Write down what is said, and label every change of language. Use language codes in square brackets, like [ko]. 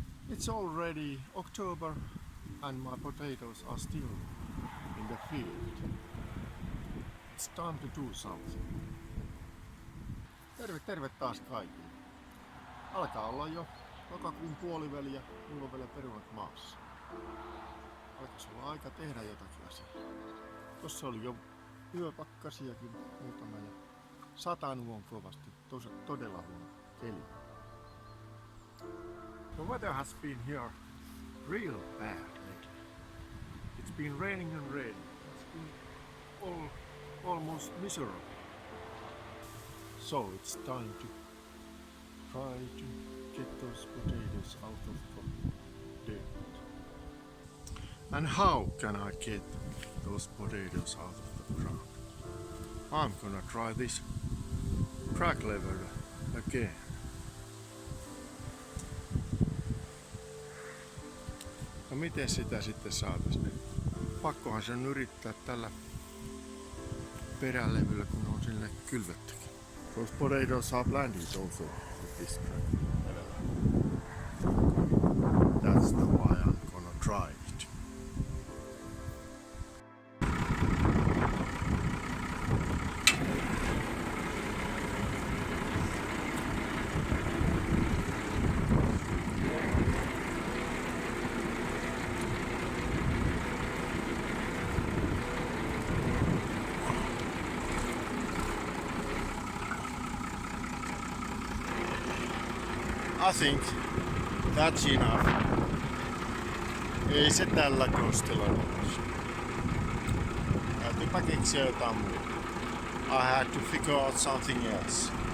[en] It's already October and my potatoes are still in the field. It's time to do something. [fi] Terve taas kaikille. Alkaa olla jo lokakuun puoliväli ja mulla on vielä perunat maassa. Alkaisi olla aika tehdä jotakin asiaa. Tossa oli jo yöpakkasiakin muutama ja satanut on kovasti, todella huono keli. [en] The weather has been here real bad lately. It's been raining and raining. It's been almost miserable. So it's time to try to get those potatoes out of the dirt. And how can I get those potatoes out of the ground? I'm gonna try this crack lever again. [fi] No miten sitä sitten saataisiin? Pakkohan sen yrittää tällä perälevyllä, kun on sille kylvettykin. [en] Those potatoes are planted also with this crack lever. That's the why I'm gonna try it. I think that's enough. [fi] Ei se tällä kostilla nousu. Täytyypä keksiä jotain muuta. [en] I had to figure out something else.